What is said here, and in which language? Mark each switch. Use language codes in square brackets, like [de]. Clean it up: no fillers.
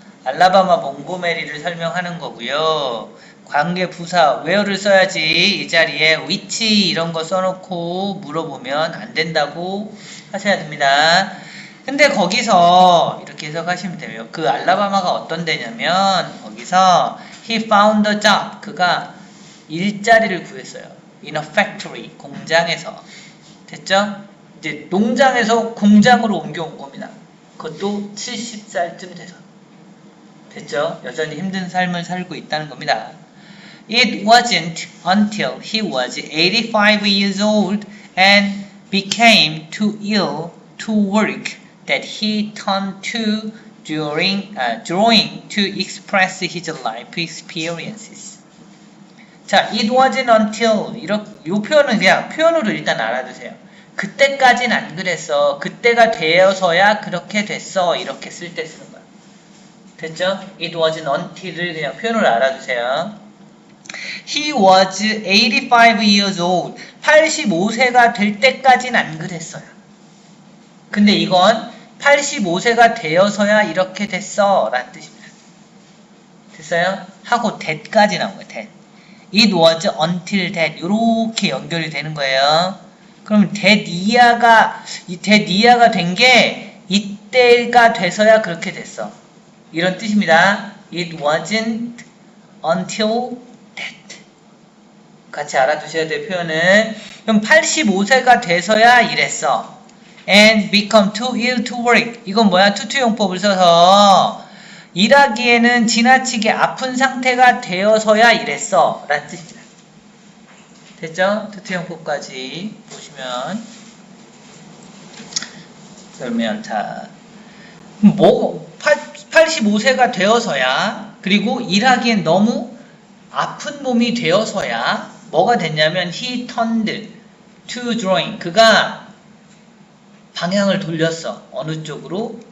[ko] 알라바마 몽고메리를 설명하는 거고요. 관계 부사 where를 써야지 이 자리에 which 이런 거 써놓고 물어보면 안 된다고 하셔야 됩니다. 근데 거기서 이렇게 해석하시면 돼요. 그 알라바마가 어떤 데냐면 거기서 [en] he found a job [ko] 그가 일자리를 구했어요. in a factory 공장에서 됐죠? 이제 농장에서 공장으로 옮겨온 겁니다. 그것도 70살쯤 돼서 됐죠? 여전히 힘든 삶을 살고 있다는 겁니다. [en] It wasn't until he was 85 years old and became too ill to work that he turned to drawing to express his life experiences. [ko] 자, [en] it wasn't until [ko] 이 표현은 그냥 표현으로 일단 알아두세요. 그때까진 안 그랬어. 그때가 되어서야 그렇게 됐어. 이렇게 쓸 때 쓰는 거야. 됐죠? [en] It wasn't until [ko] 을 그냥 표현으로 알아두세요. [en] He was 85 years old. [ko] 85세가 될 때까진 안 그랬어요. 근데 이건 85세가 되어서야 이렇게 됐어. 라는 뜻입니다. 됐어요? 하고 that까지 나온 거예요. [en] that. It was until that. [ko] 이렇게 연결이 되는 거예요. 그럼 that 이하가 된 게 이때가 돼서야 그렇게 됐어. 이런 뜻입니다. [en] It wasn't until that. [ko] 같이 알아두셔야 될 표현은 그럼 85세가 돼서야 이랬어. [en] And become too ill to work. [ko] 이건 뭐야? 투투용법을 써서 일하기에는 지나치게 아픈 상태가 되어서야 이랬어. 라는 뜻입니다. 됐죠? 투투용법까지 보시면 그러면 자 85세가 되어서야 그리고 일하기엔 너무 아픈 몸이 되어서야 뭐가 됐냐면 [en] he turned to drawing [ko] 그가 방향을 돌렸어. 어느 쪽으로?